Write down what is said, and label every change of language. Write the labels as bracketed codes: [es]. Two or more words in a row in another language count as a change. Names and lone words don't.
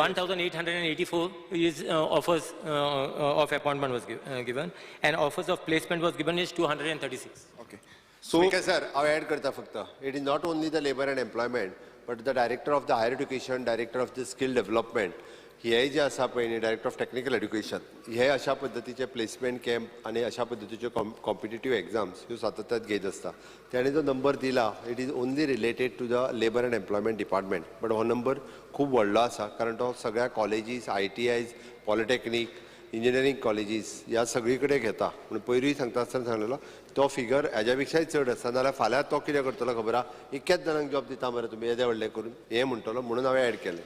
[en] 1,884 is offers of appointment was given, and offers of placement was given is 236. Okay. So, Speaker sir, I add [kok] करता फकत. [en] It is not only the labor and employment, but the director of the higher education, director of the skill development, [kok] हे जे आसा पळय [en] Director of Technical Education [kok] हे अशा पद्धतीचे [en] placement camp [kok] आणि अशा पद्धतीचे [en] competitive exams [kok] ह्यो सातत्यात घेत असता. [mr] त्याने जो नंबर दिला [en] it is only related to the labour and employment department, [kok] बट हो नंबर खूप व्हडलो आसा कारण तो सगळ्या कॉलेजीस, ITIs, पॉलिटेक्निक, [en] engineering colleges [kok] ह्या सगळी कडेन घेता. म्हणून पयरूय सांगता आसतना सांगलेलो तो फिगर हेज्या पेक्षाय चड आसा. नाल्यार फाल्यां तो कितें करतलो खबर आहा, इतक्याच जाणांक जॉब दिता मरे तुमी येदे व्हडले करून हे म्हणटलो, म्हणून हांवें ऍड केलें.